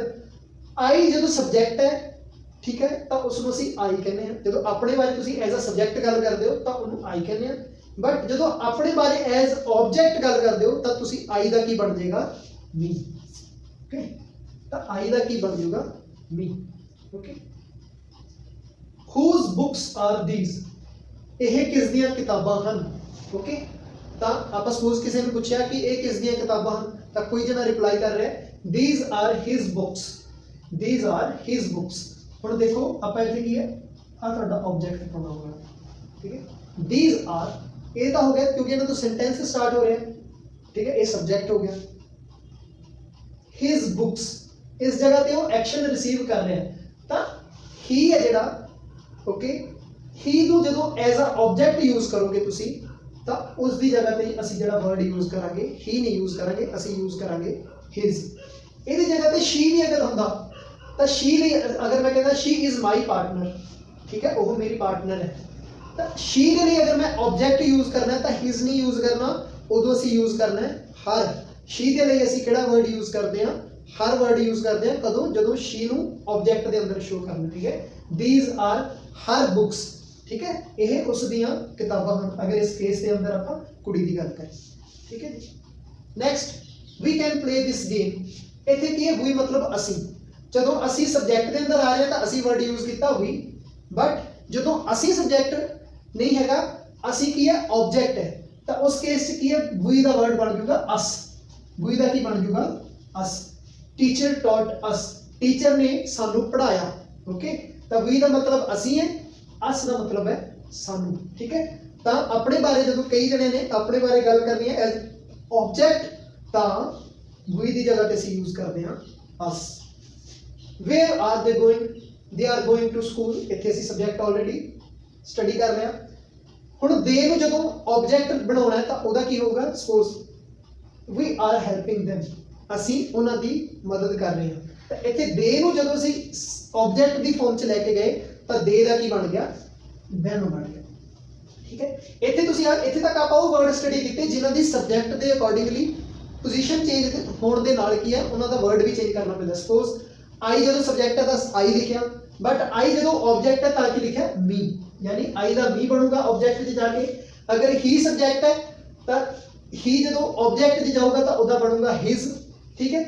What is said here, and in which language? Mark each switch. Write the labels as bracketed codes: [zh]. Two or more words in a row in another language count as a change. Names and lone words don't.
[pa] ਆਈ ਜਦੋਂ ਸਬਜੈਕਟ ਹੈ, ਠੀਕ ਹੈ, ਤਾਂ ਉਸ ਨੂੰ ਅਸੀਂ ਆਈ ਕਹਿੰਦੇ ਹਾਂ। ਜਦੋਂ ਆਪਣੇ ਬਾਰੇ ਤੁਸੀਂ [en] as a subject [pa] ਗੱਲ ਕਰਦੇ ਹੋ ਤਾਂ ਉਹਨੂੰ ਆਈ ਕਹਿੰਦੇ ਹਾਂ, ਬਟ ਜਦੋਂ ਆਪਣੇ ਬਾਰੇ [en] as object [pa] ਗੱਲ ਕਰਦੇ ਹੋ ਤਾਂ ਤੁਸੀਂ ਆਈ ਦਾ ਕੀ ਬਣ ਜਾਏਗਾ, ਮੀ, ਓਕੇ। ਤਾਂ ਆਈ ਦਾ ਕੀ ਬਣ ਜਾਊਗਾ, ਮੀ, ਓਕੇ। [en] whose books are these, [pa] ਇਹ ਕਿਸ ਦੀਆਂ ਕਿਤਾਬਾਂ ਹਨ, ਓਕੇ। ਤਾਂ ਆਪਾਂ ਸਪੋਜ਼ ਕਿਸੇ ਨੇ ਪੁੱਛਿਆ ਕਿ ਇਹ ਕਿਸ ਦੀਆਂ ਕਿਤਾਬਾਂ ਹਨ, ਤਾਂ ਕੋਈ ਜਣਾ ਰਿਪਲਾਈ ਕਰ ਰਿਹਾ [en] these are his books, these are his books। [pa] ਹੁਣ ਦੇਖੋ ਆਪਾਂ ਇੱਥੇ ਕੀ ਹੈ, ਆ ਤੁਹਾਡਾ [en] object pronoun [pa] ਹੈ, ਠੀਕ ਹੈ। [en] these are [pa] ਇਹ ਤਾਂ ਹੋ ਗਿਆ ਕਿਉਂਕਿ ਇਹਨਾਂ ਤੋਂ ਸੈਂਟੈਂਸ ਸਟਾਰਟ ਹੋ ਰਿਹਾ, ਠੀਕ ਹੈ, ਇਹ ਸਬਜੈਕਟ ਹੋ ਗਿਆ। [en] his books [pa] ਇਸ ਜਗ੍ਹਾ ਤੇ ਉਹ ਐਕਸ਼ਨ ਰਿਸੀਵ ਕਰ ਰਿਹਾ, ਤਾਂ ਹੀ ਹੈ ਜਿਹੜਾ, ਓਕੇ। ਹੀ ਨੂੰ ਜਦੋਂ [en] as a object [pa] ਯੂਜ਼ ਕਰੋਗੇ ਤੁਸੀਂ ਤਾਂ ਉਸ ਦੀ ਜਗ੍ਹਾ ਤੇ ਅਸੀਂ ਜਿਹੜਾ ਵਰਡ ਯੂਜ਼ ਕਰਾਂਗੇ ਹੀ ਨਹੀਂ ਯੂਜ਼ ਕਰਾਂਗੇ, ਅਸੀਂ ਯੂਜ਼ ਕਰਾਂਗੇ ਹਿਜ਼। ਇਹਦੀ ਜਗ੍ਹਾ ਤੇ ਸ਼ੀ ਵੀ ਅਗਰ ਹੁੰਦਾ ਤਾਂ ਸ਼ੀ ਲਈ ਅਗਰ ਮੈਂ ਕਹਿੰਦਾ [en] she is my partner, [pa] ਠੀਕ ਹੈ, ਉਹ ਮੇਰੀ ਪਾਰਟਨਰ ਹੈ, ਤਾਂ ਸ਼ੀ ਦੇ ਲਈ ਅਗਰ ਮੈਂ ਆਬਜੈਕਟ ਯੂਜ਼ ਕਰਨਾ ਤਾਂ ਹਿਜ਼ ਨਹੀਂ ਯੂਜ਼ ਕਰਨਾ, ਉਦੋਂ ਅਸੀਂ ਯੂਜ਼ ਕਰਨਾ ਹੈ ਹਰ। ਸ਼ੀ ਦੇ ਲਈ ਅਸੀਂ ਕਿਹੜਾ ਵਰਡ ਯੂਜ਼ ਕਰਦੇ ਹਾਂ, ਹਰ ਵਰਡ ਯੂਜ਼ ਕਰਦੇ ਹਾਂ, ਕਦੋਂ, ਜਦੋਂ ਸ਼ੀ ਨੂੰ ਆਬਜੈਕਟ ਦੇ ਅੰਦਰ ਸ਼ੋ ਕਰਨਾ, ਠੀਕ ਹੈ। [en] these are her books, [pa] ਠੀਕ ਹੈ, ਇਹ ਉਸ ਦੀਆਂ ਕਿਤਾਬਾਂ ਹਨ ਅਗਰ ਇਸ ਕੇਸ ਦੇ ਅੰਦਰ ਆਪਾਂ ਕੁੜੀ ਦੀ ਗੱਲ ਕਰੀਏ, ਠੀਕ ਹੈ ਜੀ। ਨੈਕਸਟ, [en] we can play this game, [pa] ਇੱਥੇ ਕੀ ਹੈ we ਮਤਲਬ ਅਸੀਂ। ਜਦੋਂ ਅਸੀਂ ਸਬਜੈਕਟ ਦੇ ਅੰਦਰ ਆ ਰਹੇ ਹਾਂ ਤਾਂ ਅਸੀਂ ਵਰਡ ਯੂਜ਼ ਕੀਤਾ we, ਬਟ ਜਦੋਂ ਅਸੀਂ ਸਬਜੈਕਟ ਨਹੀਂ ਹੈਗਾ, ਅਸੀਂ ਕੀ ਹੈ ਆਬਜੈਕਟ ਹੈ, ਤਾਂ ਉਸ ਕੇਸ 'ਚ ਕੀ ਹੈ we ਦਾ ਵਰਡ ਬਣ ਜਾਊਗਾ us, we ਦਾ ਕੀ ਬਣ ਜਾਊਗਾ us। [en] teacher taught us, [pa] ਟੀਚਰ ਨੇ ਸਾਨੂੰ ਪੜ੍ਹਾਇਆ, ਓਕੇ। ਤਾਂ we ਦਾ ਮਤਲਬ ਅਸੀਂ ਹੈ, us ਦਾ ਮਤਲਬ ਹੈ ਸਾਨੂੰ, ਠੀਕ ਹੈ। ਤਾਂ ਆਪਣੇ ਬਾਰੇ ਜਦੋਂ ਕਈ ਜਣੇ ਨੇ ਆਪਣੇ ਬਾਰੇ ਗੱਲ ਕਰਨੀ ਹੈ [en] as object [pa] ਤਾਂ we ਦੀ ਜਗ੍ਹਾ ਤੇ ਅਸੀਂ ਯੂਜ਼ ਕਰਦੇ ਹਾਂ us। [en] where are they going, they are going to school, [pa] ਇੱਥੇ ਅਸੀਂ [en] subject already study [pa] ਕਰ ਲਿਆ। ਹੁਣ they ਨੂੰ ਜਦੋਂ ਆਬਜੈਕਟ ਬਣਾਉਣਾ ਹੈ ਤਾਂ ਉਹਦਾ ਕੀ ਹੋਊਗਾ, ਸਪੋਜ਼ [en] we are helping them, [pa] ਅਸੀਂ ਉਹਨਾਂ ਦੀ ਮਦਦ ਕਰ ਰਹੇ ਹਾਂ। ਤਾਂ ਇੱਥੇ they ਨੂੰ ਜਦੋਂ ਅਸੀਂ ਆਬਜੈਕਟ ਦੀ ਫਾਰਮ 'ਚ ਲੈ ਕੇ ਗਏ ਤਾਂ they ਦਾ ਕੀ ਬਣ ਗਿਆ, them ਬਣ ਗਿਆ, ਠੀਕ ਹੈ। ਇੱਥੇ ਤੁਸੀਂ ਇੱਥੇ ਤੱਕ ਆਪਾਂ ਉਹ ਵਰਡ ਸਟੱਡੀ ਕੀਤੇ ਜਿਨ੍ਹਾਂ ਦੀ ਸਬਜੈਕਟ ਦੇ ਅਕੋਰਡਿੰਗਲੀ ਪੋਜ਼ੀਸ਼ਨ ਚੇਂਜ ਹੋਣ ਦੇ ਨਾਲ ਕੀ ਹੈ ਉਨ੍ਹਾਂ ਦਾ ਵਰਡ ਭੀ ਚੇਂਜ ਕਰਨਾ ਪੈਂਦਾ। ਸਪੋਜ਼ ਆਈ ਜੋ ਸਬਜੈਕਟ ਹੈ ਤੋ ਆਈ ਲਿਖਿਆ, ਬਟ ਆਈ ਜੋ ਆਬਜੈਕਟ ਹੈ ਤੋ ਲਿਖਾ ਮੀ, ਯਾਨੀ ਆਈ ਕਾ ਮੀ ਬਣੂਗਾ ਆਬਜੈਕਟ 'ਚ ਜਾਕੇ। ਅਗਰ ਹੀ ਸਬਜੈਕਟ ਹੈ ਤੋ ਹੀ ਜੋ ਆਬਜੈਕਟ 'ਚ ਜਾਊਗਾ ਤੋ ਵਹ ਬਣੂਗਾ ਹਿਜ਼, ਠੀਕ ਹੈ।